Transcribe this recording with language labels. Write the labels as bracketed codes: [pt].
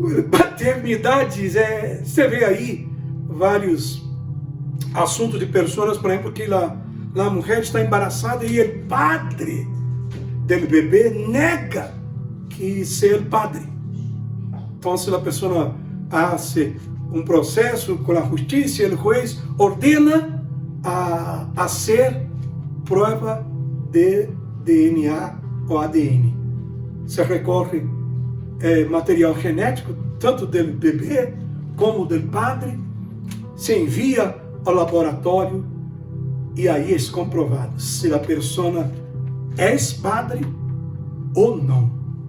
[pt] Paternidade, você vê aí vários assuntos de pessoas, por exemplo, que a mulher está embaraçada e o padre do bebê nega que ser padre. [es] Entonces la persona hace un proceso con la justicia, el juez ordena a hacer prueba de DNA o ADN. Se recorre material genético, tanto del bebê como del padre, [pt] se envia ao laboratório e aí é comprovado se a pessoa é padre ou não.